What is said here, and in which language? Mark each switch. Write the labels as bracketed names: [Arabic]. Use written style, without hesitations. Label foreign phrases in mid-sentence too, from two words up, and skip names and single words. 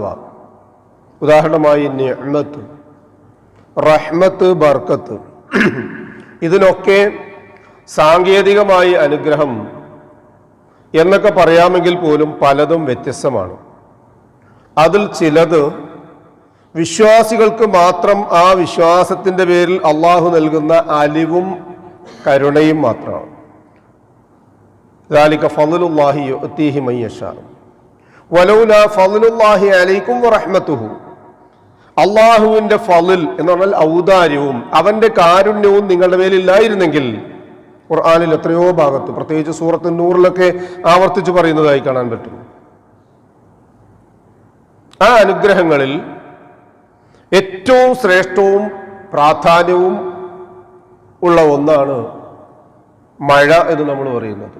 [Malayalam] ഉദാഹരണമായി നിഅ്മത്ത്, റഹ്മത്ത്, ബർക്കത്ത്, ഇതിനൊക്കെ സാങ്കേതികമായി അനുഗ്രഹം എന്നൊക്കെ പറയാമെങ്കിൽ പോലും പലതും വ്യത്യസ്തമാണ്. അതിൽ ചിലത് വിശ്വാസികൾക്ക് മാത്രം ആ വിശ്വാസത്തിൻ്റെ പേരിൽ അള്ളാഹു നൽകുന്ന അലിവും കരുണയും മാത്രമാണ്. [Arabic] ذَلِكَ فَضْلُ اللَّهِ يُؤْتِيهِ مَن يَشَاءُ وَلَوْلَا فَضْلُ اللَّهِ عَلَيْكُمْ وَرَحْمَتُهُ. [Malayalam] അള്ളാഹുവിൻ്റെ ഫളിൽ എന്ന് പറഞ്ഞാൽ ഔദാര്യവും അവൻ്റെ കാരുണ്യവും നിങ്ങളുടെ മേലില്ലായിരുന്നെങ്കിൽ, ഖുർആനിൽ എത്രയോ ഭാഗത്ത്, പ്രത്യേകിച്ച് സൂറത്ത് നൂറിലൊക്കെ ആവർത്തിച്ച് പറയുന്നതായി കാണാൻ പറ്റും. ആ അനുഗ്രഹങ്ങളിൽ ഏറ്റവും ശ്രേഷ്ഠവും പ്രാധാന്യവും ഉള്ള ഒന്നാണ് മഴ എന്ന് നമ്മൾ പറയുന്നത്.